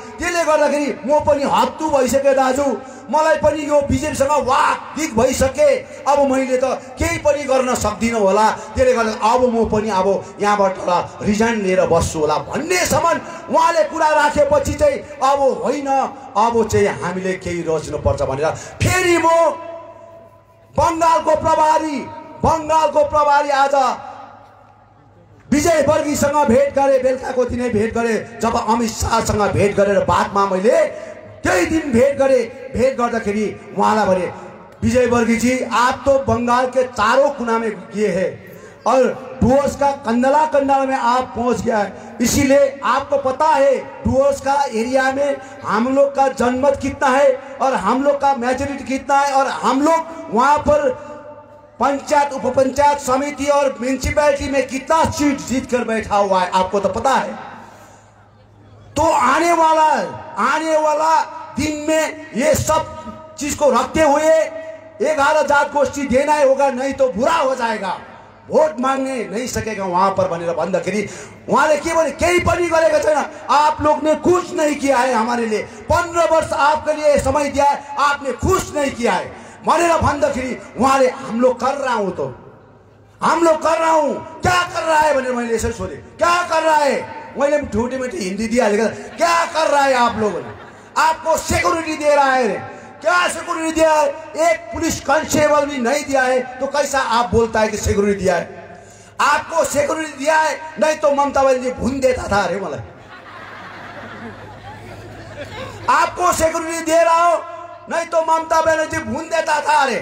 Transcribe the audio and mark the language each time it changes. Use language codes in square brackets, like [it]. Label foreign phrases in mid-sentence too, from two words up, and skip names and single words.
[ne] त्यसले गर्दाखेरि म पनि हत्तु भइसके दाजु, मलाई पनि यो बिजेपीसँग वाकविक भइसके, अब मैले त केही पनि गर्न सक्दिनँ होला, त्यसले गर्दा अब म पनि अब यहाँबाट रिजाइन लिएर बस्छु होला भन्नेसम्म उहाँले कुरा राखेपछि चाहिँ अब होइन, अब चाहिँ हामीले केही रोज्नुपर्छ भनेर फेरि म बङ्गालको प्रभारी आज विजय वर्गीसँग भेट गरेँ, बेलुकाको दिनै भेट गरेँ। जब अमित शाहसँग भेट गरेर बादमा मैले त्यही दिन भेट गर्दाखेरि उहाँलाई भने, [hi] विजय वर्गी जी आप तो बंगाल के चारों कोना में गए हैं और डुवर्स का कंडला में आप पहुंच गया है, इसीलिए आपको पता है डुवर्स का एरिया में हम लोग का जनमत कितना है और हम लोग का मेजोरिटी कितना है, और हम लोग वहाँ पर पंचायत, उप पंचायत समिति और म्यूनिसिपैलिटी में कितना सीट जीत कर बैठा हुआ है, आपको तो पता है। तो आने वाला दिन में ये सब चीज को रखते हुए 11 जात गोष्ठी देना ही होगा, नहीं तो बुरा हो जाएगा, वोट मांगने नहीं सकेगा वहां पर [ne] भनेर भन्दाखेरि उहाँले के भने, केही पनि गरेको छैन, [hi] आप लोग ने कुछ नहीं किया है हमारे लिए, 15 वर्ष आपके लिए समय दिया है, आपने कुछ नहीं किया है [ne] भनेर भन्दाखेरि उहाँले [hi] हम लोग कर रहा हूं क्या कर रहा है [ne] भनेर मैले यसरी सोधेँ, [hi] क्या कर रहा है, [ne] मैले ठुटे में हिंदी दिइहालेको, [hi] क्या कर रहा है आप लोगों ने, आपको सिक्योरिटी दे रहा है, क्या सिक्योरिटी दिया है, एक पुलिस कांस्टेबल भी नहीं दिया है, तो कैसा आप बोलता है कि सिक्योरिटी दिया है, आपको सिक्योरिटी दिया है, नहीं तो ममता बनर्जी भून देता था अरे मलाई, आपको सिक्योरिटी दे रहा हो, नहीं तो ममता बनर्जी भून देता था अरे।